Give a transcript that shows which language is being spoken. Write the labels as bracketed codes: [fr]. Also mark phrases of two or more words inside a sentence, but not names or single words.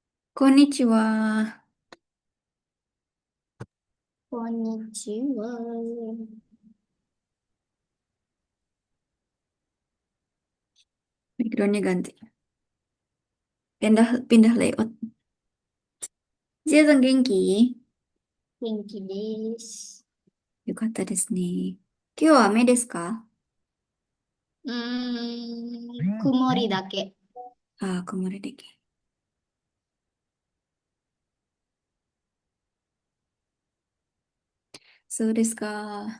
[ja] こんにちは。こんにちは。 [id] Backgroundnya ganti. Pindah layout. Zia Genki. [ja] 元気です。よかったですね。今日は雨ですか？曇りだけ。ああ、曇りでき。そうですか。